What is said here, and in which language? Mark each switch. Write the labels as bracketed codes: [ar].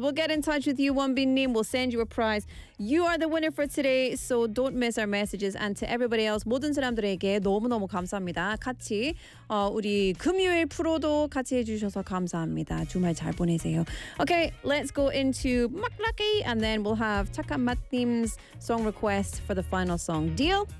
[en] We'll get in touch with you, Wonbin Nim. We'll send you a prize. You are the winner for today, so don't miss our messages. And to everybody else, [ko] 모든 사람들에게 너무너무 감사합니다. 같이 우리 금요일 프로도 같이 해주셔서 감사합니다. 주말 잘 보내세요. [en] Okay, let's go into McLucky, and then we'll have 착한 맛님's song request for the final song. Deal?